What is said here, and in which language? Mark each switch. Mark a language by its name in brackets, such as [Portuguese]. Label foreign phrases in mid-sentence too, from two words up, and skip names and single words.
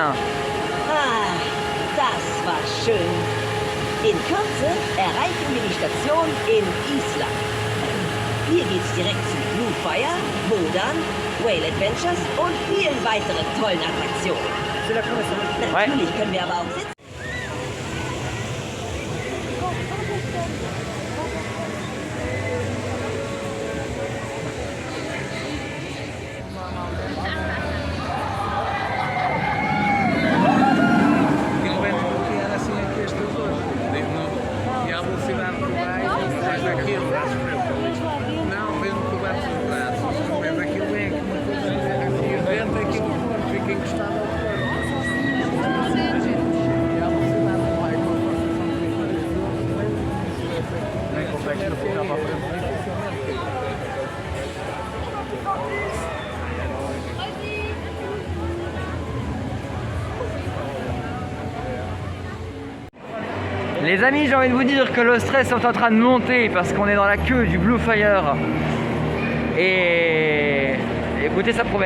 [German] Ah, das war schön. In Kürze erreichen wir die Station in Island. Hier geht's direkt zu Blue Fire, Wodan, Whale Adventures und vielen weiteren tollen Attraktionen. [French] C'est la connaissance. [German] Natürlich können wir aber auch sitzen. [Portuguese] Ele vem bloquear assim aqui as pessoas. E a velocidade que vai, faz daquilo, acho eu. Não, vem no coberto dos braços. Mas aquilo vem aqui uma coisa assim, o vento, aquilo fica encostado ao corpo. E a velocidade que vai com a força centrífuga. Nem consegues ficar para a frente dificilmente. [French] Les amis, j'ai envie de vous dire que le stress est en train de monter parce qu'on est dans la queue du Blue Fire. Et écoutez, ça promet.